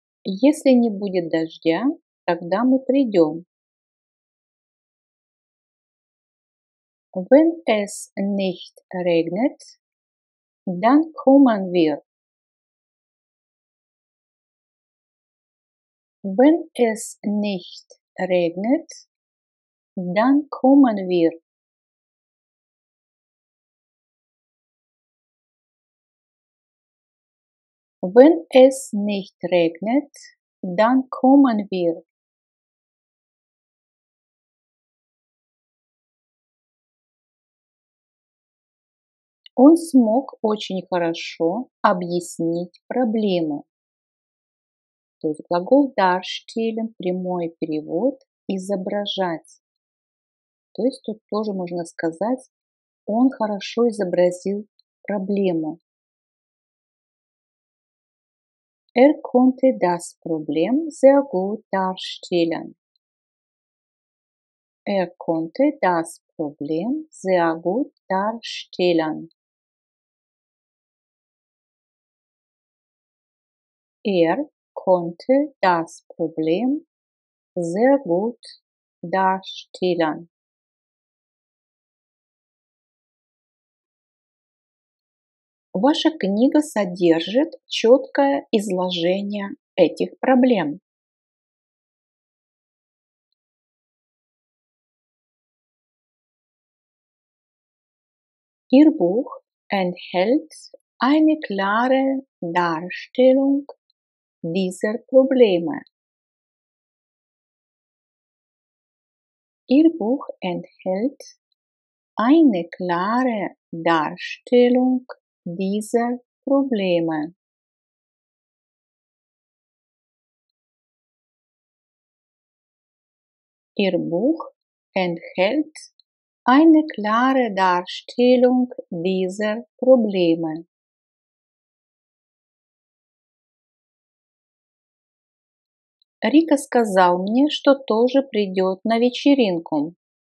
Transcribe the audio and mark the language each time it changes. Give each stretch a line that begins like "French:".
Russian: Если не будет дождя, тогда мы придем.
German: Wenn es nicht regnet, dann kommen wir. Wenn es nicht regnet, dann kommen wir. Wenn es nicht regnet, dann kommen wir.
Russian: Он смог очень хорошо объяснить проблему. То есть глагол darstellen, прямой перевод, изображать. То есть тут тоже можно сказать, он хорошо изобразил проблему.
German: Konnte das Problem sehr gut darstellen. Konnte das Problem sehr gut darstellen. Konnte das Problem sehr gut darstellen.
Russian: Ваша книга содержит четкое изложение этих проблем.
German: Ihr Buch enthält eine klare Darstellung dieser Probleme. Ihr Buch enthält eine klare Darstellung dieser Probleme. Ihr Buch enthält eine klare Darstellung dieser Probleme.
Russian: Рика сказал мне, что тоже придет на вечеринку.